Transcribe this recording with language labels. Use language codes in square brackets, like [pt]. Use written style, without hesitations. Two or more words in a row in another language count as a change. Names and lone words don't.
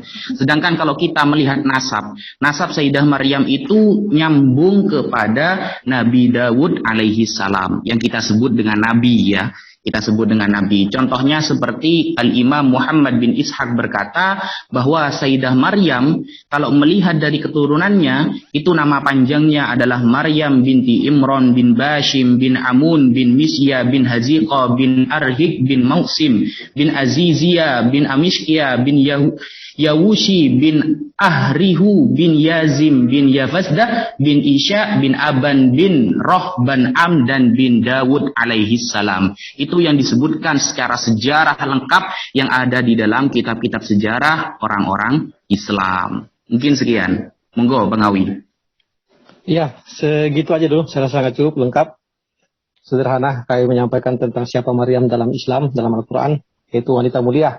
[id] Sedangkan kalau kita melihat nasab Sayyidah Maryam itu nyambung kepada Nabi Daud [ar] عليه السلام, [id] yang kita sebut dengan Nabi ya. kita sebut dengan nabi. Contohnya seperti Al-Imam Muhammad bin Ishaq berkata bahwa Sayyidah Maryam kalau melihat dari keturunannya itu nama panjangnya adalah Maryam binti Imran bin Bashim bin Amun bin Misya bin Haziqa bin Arhik bin Mausim bin Azizia bin Amishkia bin Yawushi bin Ahrihu bin Yazim bin Yafazdah bin Isya bin Aban bin Rohban Amdan bin Dawud [ar] عليه السلام. [id] Itu yang disebutkan secara sejarah lengkap yang ada di dalam kitab-kitab sejarah orang-orang Islam. Mungkin sekian. Monggo Bang Awi. Iya, segitu aja dulu. Saya rasa sangat cukup lengkap. Sederhana kayak menyampaikan tentang siapa Maryam dalam Islam, dalam Al-Quran, yaitu wanita mulia.